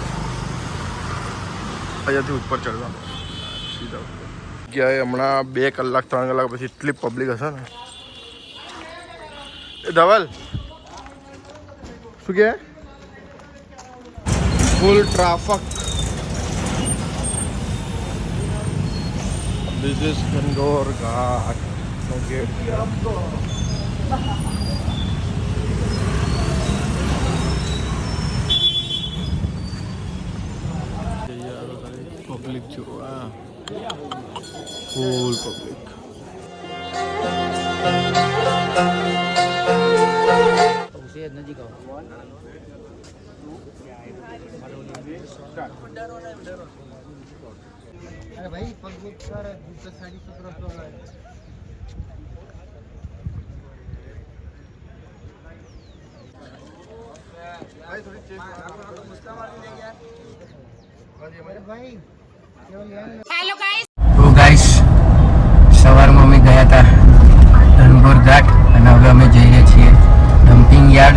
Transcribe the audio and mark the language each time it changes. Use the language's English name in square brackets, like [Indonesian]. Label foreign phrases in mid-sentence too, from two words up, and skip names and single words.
[Gujarati] અહીંયાથી ઉપર ચડવાનું સીધા ગયા. હમણાં 2 કલાક 3 કલાક પછી એટલી પબ્લિક હશે ને. એ ધવલ શું કહે? ફૂલ ટ્રાફિક. [English] This is Gangor Ghat. No gate here. [Gujarati] પબ્લિક જો ફૂલ પબ્લિક. નજીક આવો. [Hindi] अरे भाई पगबुक कर जूता साड़ी सत्रह सौ [Gujarati] તો ગાઈસ સવારમાં અમે ગયા હતા ધનગોર ઘાટ અને હવે અમે જઈએ છીએ ડમ્પિંગ યાર્ડ.